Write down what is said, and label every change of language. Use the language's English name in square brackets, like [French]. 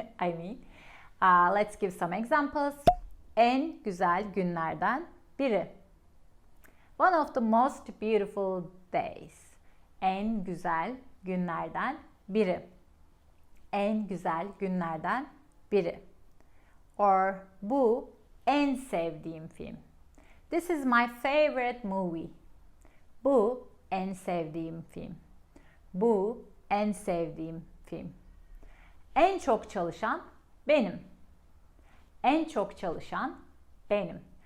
[English] I mean, let's give some examples. [Turkish] En güzel günlerden biri. [English] One of the most beautiful days. [Turkish] En güzel günlerden biri. En güzel günlerden biri. Or bu en sevdiğim film. [English] This is my favorite movie. [Turkish] Bu en sevdiğim film. Bu en sevdiğim film. En çok çalışan benim. En çok çalışan benim.